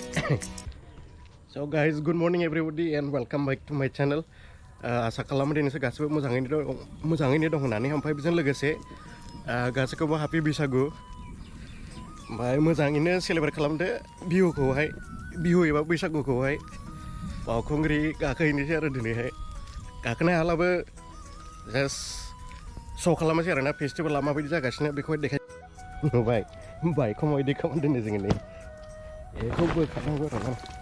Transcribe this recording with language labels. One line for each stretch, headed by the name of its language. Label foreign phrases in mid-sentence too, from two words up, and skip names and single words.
English: So guys, good morning everybody and welcome back to my channel.
Bodo: आसा खालामो दिनै गासिबो मोजाङैनो दं होननानै ओमफ्राय बेजों लोगोसे गासैखौबो हापि बैसागु ओमफ्राय मोजाङैनो सेलेब्रेट खालामदो बिहु एबा बैसागुखौहाय बावखुंग्रि गाखोहैनोसै आरो दिनैहाय गाखोनो हालाबो
English: just show'
Bodo: खालामनोसै आरोना फेस्टिभेला माबायदि जागासिनो बेखौहाय देखाय नुबाय बाइकखौ माबायदि खालामदों दिनै जोङो नै बेखौ बोखारनांगौ आरोना